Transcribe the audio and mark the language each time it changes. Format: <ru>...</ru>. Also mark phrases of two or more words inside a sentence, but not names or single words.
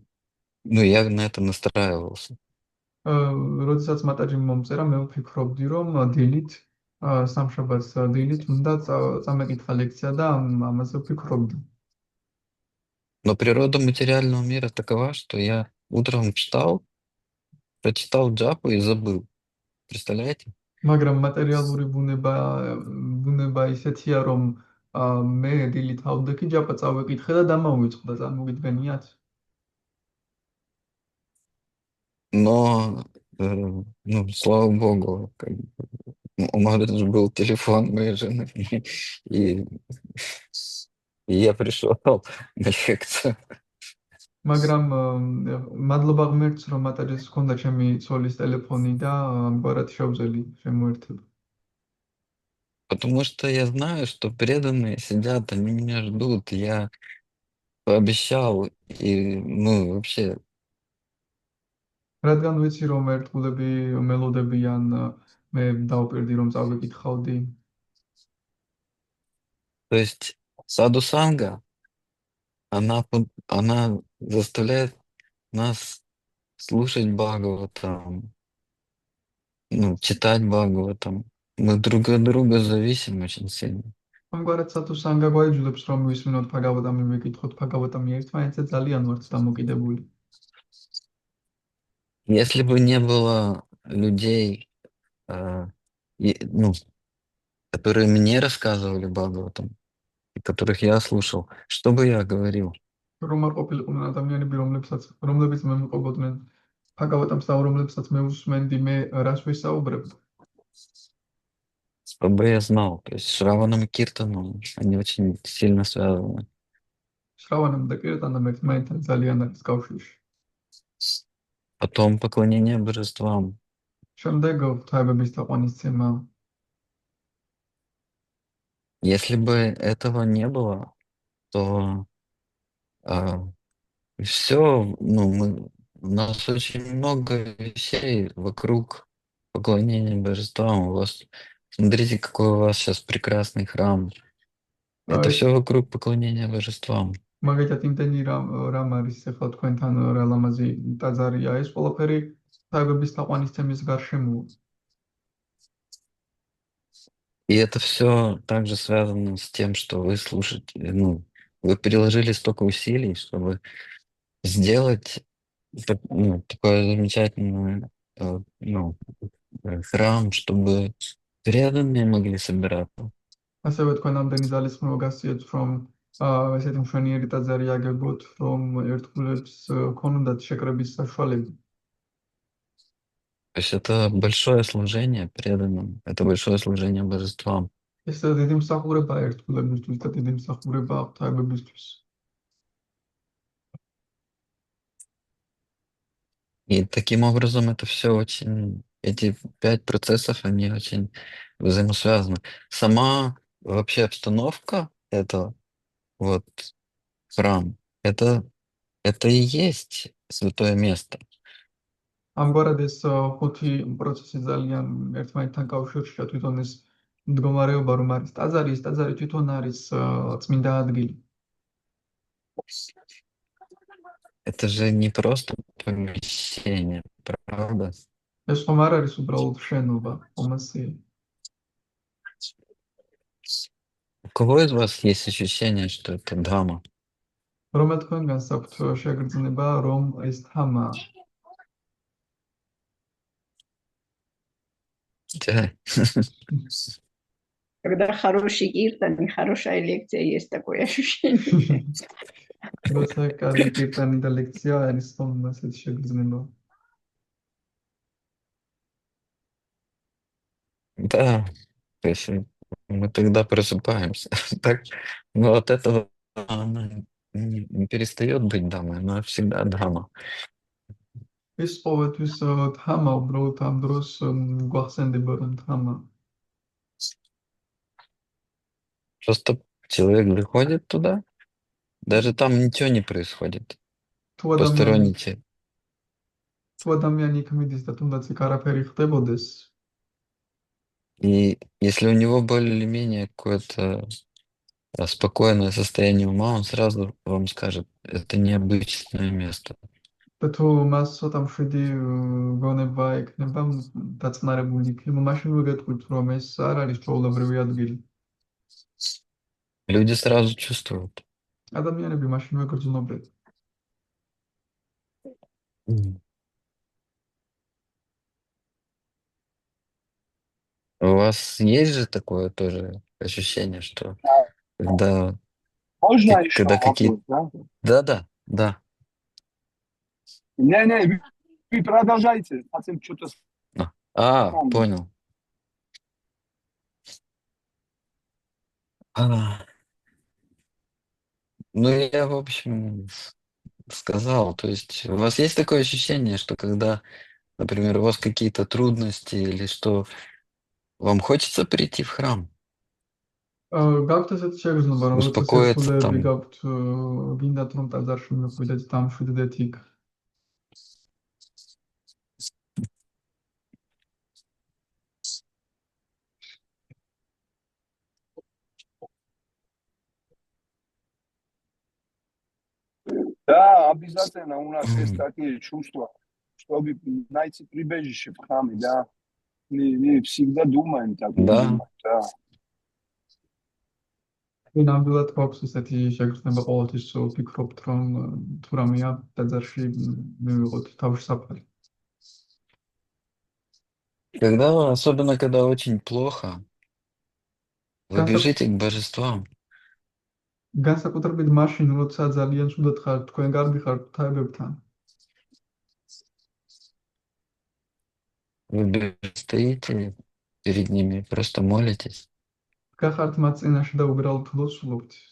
<ru>Ну, я на это настраивался.</ru> <ka>როდესაც მატაჯიმ მომწერა, მე ვფიქრობდი რომ დილით სამშაბათს დილით უნდა წამეკითხა ლექცია და ამაზე ვფიქრობდი.</ka> <ru>Но природа материального мира такова, что я утром встал, прочитал джапу и забыл. Представляете?</ru> <ka>მაგრამ მატერიალური ბუნება ისეთია რომ მე დილით ავდექი ჯაპა წავეკითხე და დამავიწყდა, წარმოგიდგენიათ?</ka> <ru>Но, ну, слава богу, как бы, у Матаджи был телефон моей жены, и я пришел на лекцию.</ru> <ka>მაგრამ მადლობა ღმერთს რომ მატაჯის ჰქონდა ჩემი ცოლის ტელეფონი და ამგვარად შევძელი შემოერთება.</ka> <ru>Потому что я знаю, что преданные сидят, они меня ждут. Я пообещал, и, ну, вообще,</ru> <ka>რადგან ვიცი რომ ერთგულები მელოდებიან, მე დავპირდი რომ წავეკითხავდი.</ka> <ru>то есть саду-санга, она заставляет нас слушать Бхагаватам, ну, читать Бхагаватам. Мы друг от друга зависим очень сильно.</ru> <ka>ამგვარად სათუსანგა გვაიძულებს რომ ვისმინოთ ბჰაგავატამი, ვიკითხოთ ბჰაგავატამი ერთმანეთზე ძალიან ვართ დამოკიდებული.</ka> <ru>Если бы не было людей, ну, которые мне рассказывали Бхагаватам, и которых я слушал, что бы я говорил?</ru> <ka>რომ არ ყოფილიყო ადამიანები რომლებიც მე მიყვებოდნენ ფაგავატამ საუბრობლებსაც მე უსმენდი, მე რას ვისაუბრებ?</ka> <ru>Чтобы я знал. То есть Шраванам и Киртаном, они очень сильно связаны.</ru> <ka>შრავანამ და კირტანამ ერთმანეთთან ძალიან არის კავშირში.</ka> <ru>Потом поклонение божествам.</ru> <ka>შემდეგ ღვთაებების თაყვანისცემა.</ka> <ru>Если бы этого не было, то все, у нас очень много вещей вокруг поклонения божествам. Смотрите, какой у вас сейчас прекрасный храм. Это все вокруг поклонения божествам.</ru> <ka>მაგალითად იმდენი რამ არის ახლა თქვენთან რა ლამაზი ტაძარია, ეს ყველაფერი ღვთაებების თაყვანისცემის გარშემოა.</ka> <ru>И это все также связано с тем, что вы слушаете, вы приложили столько усилий, чтобы сделать такой замечательный храм, чтобы преданные могли собираться.</ru> <ka>ასევე თქვენ ამდენი ძალისხმევა გასციეთ, რომ ესეთი მშვენიერი ტაძარი აგებოთ, რომ ერთგულებს ქონოდათ შეკრების საშუალება.</ka> <ru>То есть это большое служение преданным, это большое служение божествам.</ru> <ka>ეს დიდი მსახურებაა ერთგულებისთვის და დიდი მსახურებაა ღვთაებებისთვის.</ka> <ru>И таким образом это все очень, эти 5 процессов, они очень взаимосвязаны. Сама вообще обстановка этого храм, это и есть святое место.</ru> <ka>ამგვარად ეს ხუთი პროცესი ძალიან ერთმანეთთან კავშირშია, თვითონ ეს მდგომარეობა რომ არის ტაძარი, ეს ტაძარი თვითონ არის წმინდა ადგილი.</ka> <ru>Это же не просто помещение, правда?</ru> <ka>ეს ხომ არ არის უბრალოდ შენობა, ხომასია.</ka> <ru>У кого из вас есть ощущение, что это Дхама?</ru> <ka>რომელ თქვენგანს აქვთ შეგრძნება, რომ ეს თამაა?</ka> <ru>Да. Когда хороший киртан и хорошая лекция, есть такое ощущение.</ru> <ka>როცა კარგი კირტანი და ლექცია არის, ხომ ასეთ შეგრძნება?</ka> <ru>Да, то есть мы тогда просыпаемся. Так, но от этого она не перестает быть дамой, она всегда дама.</ru> <ka>ეს ყოველთვის თამა, უბრალოდ ამ დროს გვახსენდება, რომ თამა.</ka> <ru>Просто человек приходит туда, даже там ничего не происходит.</ru> <ka>თუ</ka> <ru>Посторонний человек.</ru> <ka>ადამიანი იქ მიდის და თუნდაც იქ არაფერი ხდებოდეს,</ka> <ru>И если у него более-менее какое-то спокойное состояние ума, он сразу вам скажет, это необычное место.</ru> <ka>და თუ მას ცოტა მშვიდი გონება ექნება, დაწნარებული იქნება, მაშინვე გეტყვით, რომ ეს არ არის ჩვეულებრივი ადგილი.</ka> <ru>Люди сразу чувствуют.</ru> <ka>ადამიანები მაშინვე გრძნობენ.</ka> <ru>У вас есть же такое тоже ощущение, что когда Можно еще когда какие-то... вопрос, да? Да. Не, вы продолжайте. Хотим что-то... Понял. Ну, я, в общем, сказал, то есть у вас есть такое ощущение, что когда, например, у вас какие-то трудности или что, вам хочется прийти в храм?</ru> <ka>გაქვთ ესეთი შეგრძნება, რომ როცა</ka> <ru>Успокоиться</ru> <ka>სირთულეები</ka> <ru>там.</ru> <ka>გაქვთ, გინდათ რომ ტაძარში მივხვიდეთ, დამშვიდდეთ იქ.</ka> <ru>Да, обязательно у нас есть такие чувства, чтобы найти прибежище в храме, да. Мы всегда думаем так. Да. Да.</ru> <ka>ნამდვილად გვაქვს ესეთი შეგრძნება, ყოველთვის ვფიქრობთ, რომ თუ რამეა ტაძარში მივიღოთ თავში საფარი.</ka> <ru>Особенно когда очень плохо, вы бежите к божествам.</ru> <ka>განსაკუთრებით მაშინ, როცა ძალიან ცუდად ხართ, თქვენ გარბი ხართ ღვთაებებთან.</ka> <ru>Вы стоите перед ними, просто молитесь.</ru> <ka>გახართ მათ წინაშე და უბრალოდ ლოცულობთ.</ka>